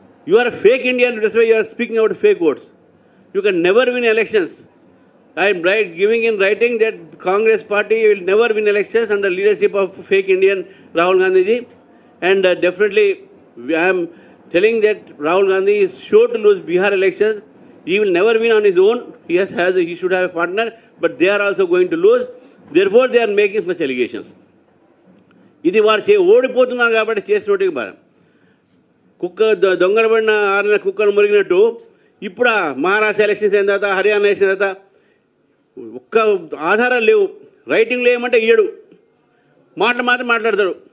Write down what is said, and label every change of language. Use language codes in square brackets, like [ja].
[en] You are fake Indian, that's why you are speaking about fake votes. You can never win elections. I am giving in writing that Congress party will never win elections under leadership of fake Indian Rahul Gandhi ji, and definitely I am telling that Rahul Gandhi is sure to lose Bihar elections. He will never win on his own. He should have a partner, but they are also going to lose. Therefore they are making such allegations. [te] ఇది వారు ఓడిపోతున్నారు కాబట్టి చేసినట్టుగా బాధ. దొంగలబడిన 6 నెలల కుక్కలు మురిగినట్టు ఇప్పుడు Maharashtra elections అయిన తర్వాత, హర్యానా ఎలక్షన్ తర్వాత ఒక్క ఆధారాలు లేవు. రైటింగ్లో ఏమంటే 7 మాత్రం మాట్లాడతాడు.